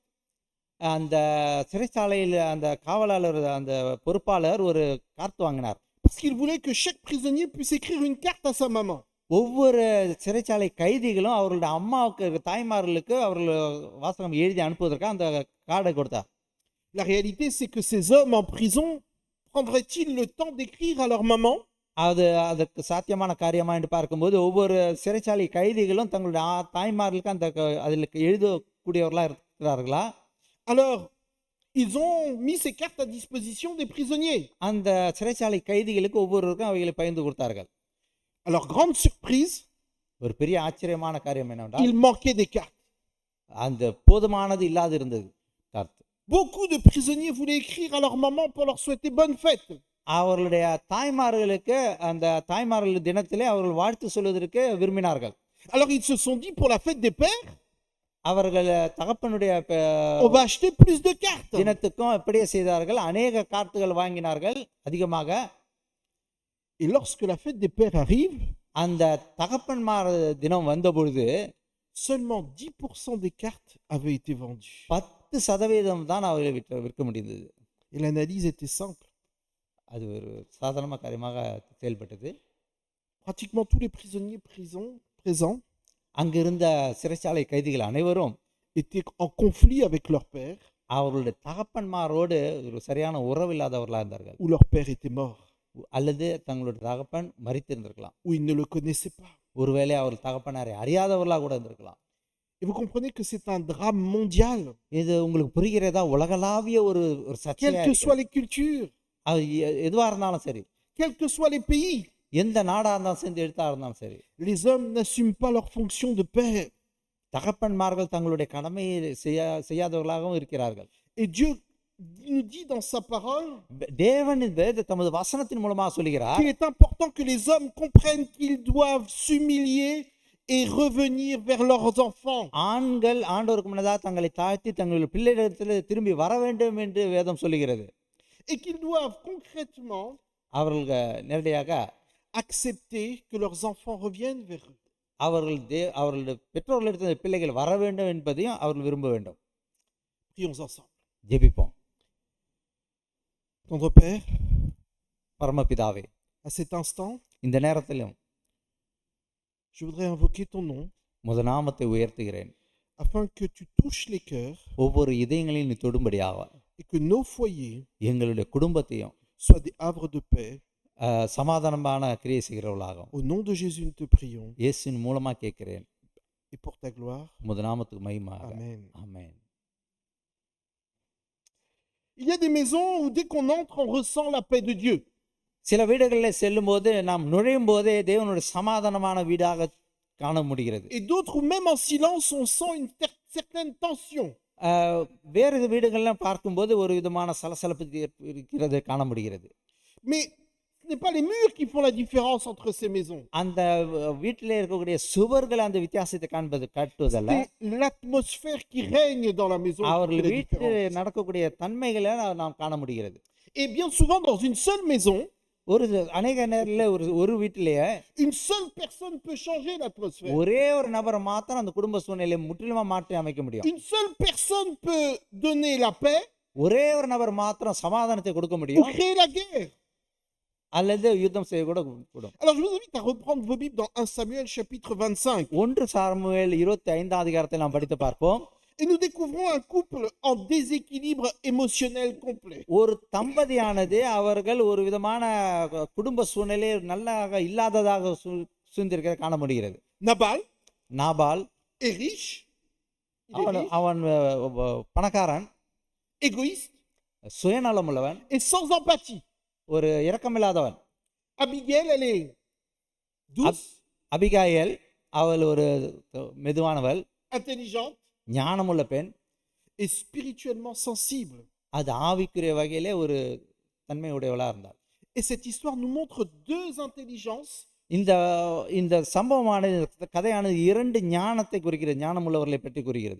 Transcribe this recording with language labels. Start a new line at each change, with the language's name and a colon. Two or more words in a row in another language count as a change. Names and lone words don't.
Tamil: அந்த சிறைச்சாலையில் அந்த காவலாளர் அந்த பொறுப்பாளர் ஒரு கார்டு வாங்கினார்.
French: Parce qu'il voulait que chaque prisonnier puisse écrire une carte à sa maman.
Tamil: ஒவ்வொரு சிறைச்சாலை கைதிகளும் அவர்களுடைய அம்மாவுக்கு தாய்மார்களுக்கு அவர்கள் வாசகம் எழுதி அனுப்புவதற்காக அந்த கார்டை கொடுத்தார்.
French: La réalité c'est que ces hommes en prison prendraient-ils le temps d'écrire à leur maman?
Tamil: அதற்கு சாத்தியமான காரியமா என்று பார்க்கும்போது ஒவ்வொரு சிறைச்சாலை கைதிகளும் தங்களுடைய தாய்மார்களுக்கு அந்த அதில் எழுதக்கூடியவர்களா இருக்கிறார்களா?
French: Alors, ils ont mis ces cartes à disposition des prisonniers.
Tamil: அந்த சிறைச்சாலை கைதிகளுக்கு ஒவ்வொருவருக்கும் அவைகளை பகிர்ந்து கொடுத்தார்கள்.
French: Alors, grande surprise,
Tamil: ஒரு பெரிய ஆச்சரியமான காரியம் என்னவென்றால்,
French: il manquait des cartes.
Tamil: அந்த போதுமானது இல்லாது இருந்தது.
French: Beaucoup de prisonniers voulaient écrire à leur maman pour leur souhaiter bonne fête.
Tamil: அவர்களுடைய தாய்மார்களுக்கு அந்த தாய்மார்கள் தினத்திலே அவர்கள் வாழ்த்து சொல்வதற்கு விரும்பினார்கள்.
French: Alors ils se sont dit pour la fête des pères,
Tamil: அவர்கள் தகப்பனுடைய
French: on va acheter plus de cartes.
Tamil: தினத்துக்கும் அப்படியே செய்தார்கள். அநேக கார்டுகள் வாங்கினார்கள் அதிகமாக.
French: Et lorsque la fête des pères arrive,
Tamil: அந்த தகப்பன்மார் தினம் வந்தபொழுது
French: seulement 10% des cartes avaient été vendues.
Tamil: 10% தான் அவர்கள் விற்க முடிந்தது.
French: Et l'analyse était simple.
Tamil: அது ஒரு சாதாரண காரியமாக செயல்பட்டது.
French: Pratiquement tous les prisonniers présents
Tamil: அங்கிருந்த சிறைச்சாலை கைதிகள் அனைவரும்
French: étaient en conflit avec leur père.
Tamil: அவர்களுடைய தகப்பன்மாரோடு ஒரு சரியான உறவு இல்லாதவர்களாக இருந்தார்கள்.
French: Ou leur père était mort.
Tamil: அல்லது தங்களுடைய தகப்பன் மரித்திருந்திருக்கலாம்.
French: Ou ils ne le connaissaient pas.
Tamil: ஒருவேளை அவர்கள் தகப்பனாரை அறியாதவர்களாக கூட இருந்திருக்கலாம்.
French: Et vous comprenez que c'est un drame mondial.
Tamil: இது உங்களுக்கு புரிகிறதா? உலகளாவிய ஒரு சர்ச்சை.
French: Quelles que soient les cultures,
Tamil: அது எதுவா இருந்தாலும் சரி,
French: quels que soient les pays,
Tamil: எந்த நாடா இருந்தாலும் சரி, எழுத்தா இருந்தாலும் சரி,
French: les hommes n'assument pas leur fonction de père.
Tamil: தகப்பன்மார்கள் தங்களுடைய கடமையை செய்யாதவர்களாகவும் இருக்கிறார்கள்.
French: Et Dieu nous dit dans sa parole
Tamil: தேவன் தமது வசனத்தின் மூலமாக சொல்கிறார்,
French: qu'il est important que les hommes comprennent qu'ils doivent s'humilier et revenir vers leurs enfants.
Tamil: ஆண்கள் ஆண்டவருக்கு முன்னதாக தங்களை தாழ்த்தி தங்களுடைய பிள்ளைகளிடத்தில் திரும்பி வர வேண்டும் என்று வேதம் சொல்லுகிறது.
French: Et qu'ils doivent concrètement
Tamil: அவர்கள் நேரடியாக
French: accepter que leurs enfants reviennent vers eux.
Tamil: அவர்களுடைய பெற்றோர்களிடத்தில் பிள்ளைகள் வர வேண்டும் என்பதையும் அவர்கள் விரும்ப வேண்டும்.
French: Prions ensemble.
Tamil: ஜெபிப்போம்.
French: Tendre Père,
Tamil: பரமபிதாவே,
French: à cet instant,
Tamil: இந்த நேரத்திலும்
French: je voudrais invoquer ton nom
Tamil: உமது நாமத்தை உயர்த்துகிறேன்.
French: afin que tu touches les cœurs
Tamil: ஒவ்வொரு இதயங்களையும் நீ தொடும்படியாக
French: et que nos foyers
Tamil: எங்களுடைய குடும்பத்தையும்
French: soient des havres de paix.
Tamil: சமாதானமான கிரியை செய்கிறவர்களாகும்.
French: Au nom de Jésus, nous te prions
Tamil: இயேசுவின் மூலமா கேட்கிறேன்.
French: et pour ta gloire.
Tamil: உமது நாமத்துக்கு மகிமையாக.
French: Amen.
Tamil: ஆமென்.
French: Il y a des maisons où dès qu'on entre, on ressent la paix de Dieu.
Tamil: சில வீடுகளில் செல்லும்போது நாம் நுழையும் போதே தேவனுடைய சமாதானமான வீடாக காண முடிகிறது.
French: Et d'autres où même en silence, on sent une certaine tension.
Tamil: வேறு வீடுகள்லாம் பார்க்கும்போது ஒரு விதமான சலசலப்பு இருக்கிறது காண முடிகிறது.
French: Mais ce n'est pas les murs qui font la différence entre ces maisons.
Tamil: அந்த வீட்டிலே இருக்கக்கூடிய சுவர்கள் அந்த வித்தியாசத்தை காட்டுவதல்ல,
French: C'est l'atmosphère qui règne dans la maison qui fait
Tamil: அவர்கள்
French: la
Tamil: வீட்டில்
French: différence.
Tamil: நடக்கக்கூடிய தன்மைகளை நாம் காண முடிகிறது.
French: Et bien souvent, dans une seule maison,
Tamil: அநேக நேரத்தில் ஒரு வீட்டிலேயே
French: une seule personne peut changer l'atmosphère.
Tamil: ஒரே ஒரு நபரை மாத்திரம் அந்த குடும்ப சூழ்நிலையை முற்றிலுமா மாற்றி அமைக்க முடியும்.
French: Une seule personne peut donner la paix
Tamil: ஒரே ஒரு நபர் மாத்திரம் சமாதானத்தை கொடுக்க
French: ou
Tamil: முடியும்,
French: créer la guerre.
Tamil: அல்லது யுத்தம் செய்ய கூட கூடும்.
French: Alors je vous invite à reprendre vos Bibles dans 1 Samuel chapitre 25.
Tamil: 1 சாமுவேல் 25 அதிகாரத்தை நாம் படித்து பார்ப்போம்.
French: Et nous découvrons un couple en déséquilibre émotionnel complet.
Tamil: ஒரு தம்பதியானது அவர்கள் ஒரு விதமான குடும்ப சூழ்நிலை நல்லாக இல்லாததாக சூழ்ந்திருக்கிற காண முடிகிறது.
French: Nabal
Tamil: நாபால்
French: est riche, il est riche,
Tamil: அவன் பணக்காரன்,
French: égoïste
Tamil: சுயநலம் உள்ளவன்,
French: et sans empathie.
Tamil: ஒரு இரக்கமில்லாதவன்.
French: Abigail, elle est douce,
Tamil: அபிகாயேல் அவள் ஒரு மெதுவானவள்,
French: intelligente
Tamil: ஞானமுள்ள பெண்,
French: et spirituellement sensible.
Tamil: அது ஆவிக்குரிய வகையிலே ஒரு தன்மை உடையவளா இருந்தாள்.
French: Et cette histoire nous montre deux intelligences
Tamil: இந்த சம்பவமானது, கதையானது இரண்டு ஞானத்தை குறிக்கிறது, ஞானமுள்ளவர்களை பற்றி குறிக்கிறது.